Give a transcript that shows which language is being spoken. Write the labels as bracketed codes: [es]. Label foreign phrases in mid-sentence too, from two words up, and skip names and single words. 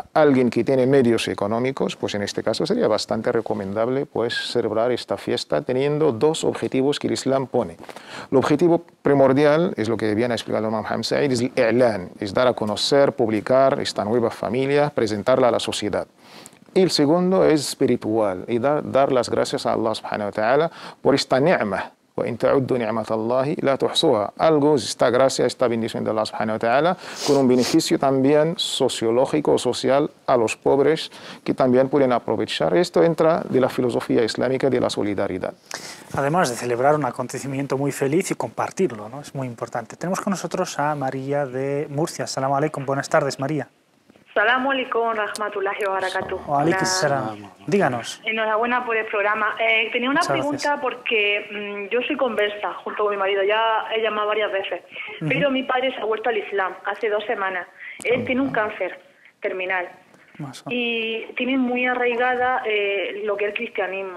[es] Alguien que tiene medios económicos, pues en este caso sería bastante recomendable pues, celebrar esta fiesta teniendo 2 objetivos que el Islam pone. El objetivo primordial, es lo que bien ha explicado el Imam Mohammed Said, es el i'lan, es dar a conocer, publicar esta nueva familia, presentarla a la sociedad. Y el segundo es espiritual, y dar las gracias a Allah [ar] سبحانه وتعالى [es] por esta ni'mah. Algo, esta gracia, esta bendición de Allah [ar] سبحانه وتعالى, [es] con un beneficio también sociológico o social a los pobres que también pueden aprovechar. Esto entra de la filosofía islámica de la solidaridad. Además de celebrar un acontecimiento muy feliz y compartirlo, ¿no? Es muy importante. Tenemos con nosotros a María de Murcia. [ar] السلام عليكم. [es] Buenas tardes, María. [ar] سلام عليكم، رحمة الله وبركاته. وعليكم السلام. [es] Díganos. Enhorabuena por el programa. Tenía una pregunta porque yo soy conversa junto con mi marido, ya he llamado varias veces, pero mi padre se ha vuelto al Islam hace 2 semanas. Él tiene un cáncer terminal y tiene muy arraigada lo que es el cristianismo.